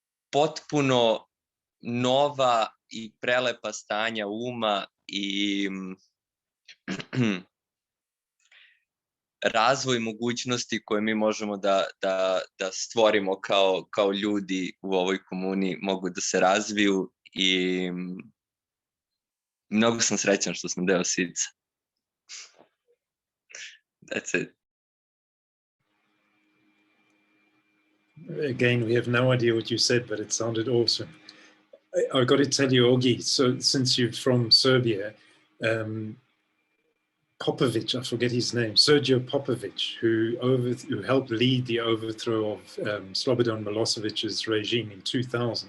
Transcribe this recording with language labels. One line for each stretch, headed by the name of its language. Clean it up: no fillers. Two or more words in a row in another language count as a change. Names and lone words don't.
Serbian: potpuno nova i prelepa stanja uma i razvoj mogućnosti koje mi možemo da stvorimo kao ljudi u ovoj komuni mogu da se razviju i mnogo sam srećan što sam deo SIDS.
English: That's it. Again, we have no idea what you said, but it sounded awesome. I've got to tell you, Ogi, so since you're from Serbia, Popovic, I forget his name, Sergio Popovic, who helped lead the overthrow of Slobodan Milosevic's regime in 2000.